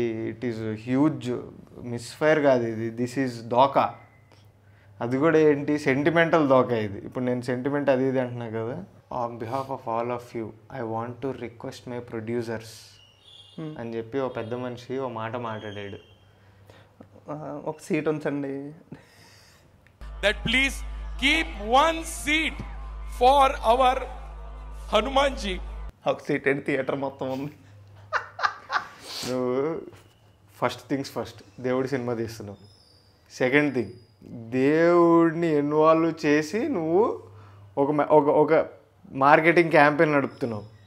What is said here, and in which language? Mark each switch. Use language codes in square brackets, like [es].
[en] it is huge misfire [te] కాదు ఇది, [en] This is దోకా. [te] అది కూడా ఏంటి సెంటిమెంటల్ దోకా ఇది. ఇప్పుడు నేను సెంటిమెంట్ అది ఇది అంటున్నా కదా. [en] on behalf of all of you I want to request my producers [te] అని చెప్పి ఒక పెద్ద మనిషి ఒక మాట మాట్లాడాడు. ఒక సీట్ ఉంచండి. [en] That please keep one seat for our Hanumanji. [te] ఒక సీట్ ఏంటి, థియేటర్ మొత్తం ఉంది. నువ్వు ఫస్ట్ థింగ్స్ ఫస్ట్ దేవుడి సినిమా తీస్తున్నావు. సెకండ్ థింగ్ దేవుడిని ఇన్వాల్వ్ చేసి నువ్వు ఒక మార్కెటింగ్ క్యాంపెయిన్ నడుపుతున్నావు.